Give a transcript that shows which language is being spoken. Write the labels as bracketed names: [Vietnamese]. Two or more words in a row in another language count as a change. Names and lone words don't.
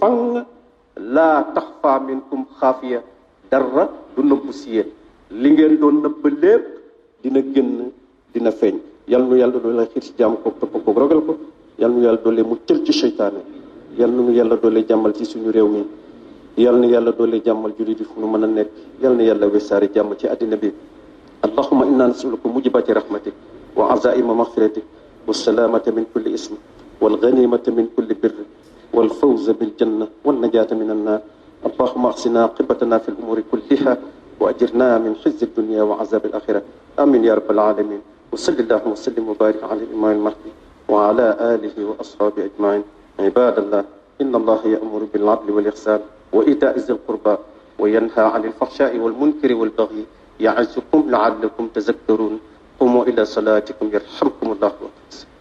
[Arabic] فلا تخفى منكم خافية [Wolof] dara du nëbbu si yéen li ngeen doon nëbb lépp dina génn dina feeñ yal nu yàlla doole xiir ci jàmm ko topp ko ragal ko yal nu yàlla doole mu tël ci seytaane yal nu yàlla doole jàmmal ci suñu réew mi yal na yàlla doole jàmmal jullit yi fu nu mën a nekk yal na yàlla wesaari jàmm ci àddina bi [Arabic] اللهم إنا نسألك موجبات رحمتك وعزائم مغفرتك والسلامة من كل اسم والغنيمة من كل بر والفوز بالجنة والنجاة من النار اللهم اغسنا عاقبتنا في الأمور كلها وأجرنا من خزي الدنيا وعذاب الآخرة آمين يا رب العالمين وصلى الله وسلم وبارك على الإمام المهدي وعلى آله وأصحابه أجمعين عباد الله إن الله يأمر بالعدل والإحسان وإيتاء ذي القربى وينهى عن الفحشاء والمنكر والبغي يعظكم لعلكم تذكرون قوموا إلى صلاتكم يرحمكم الله وبركاته